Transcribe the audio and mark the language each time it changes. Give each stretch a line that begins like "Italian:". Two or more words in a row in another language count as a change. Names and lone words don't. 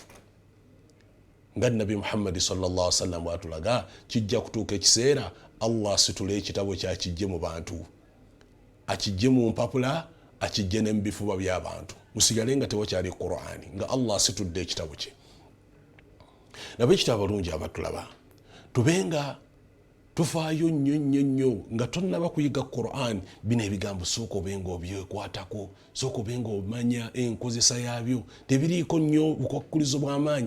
Ganda: Nga Nabbi Muhammad
Arabic: صلى الله عليه وسلم
Ganda: bw'atulaga kijja kutuuka ekiseera Allah asitula ekitabo kye akijje mu bantu, akijje mu mpapula, akijje ne mu bifuba by'abantu, musigale nga tewakyali Qur'ani, nga Allah asitudde ekitabo kye. Nabwe ekitabo abalungi abatulaba tubenga tufaayo nnyo nga tonnaba kuyiga Qur'an, bino ebigambo sooka obenga obyekwatako, sooka obenga omanya enkozesa yaabyo, tebiriiko nnyo bukwakkulizo bw'amaanyi.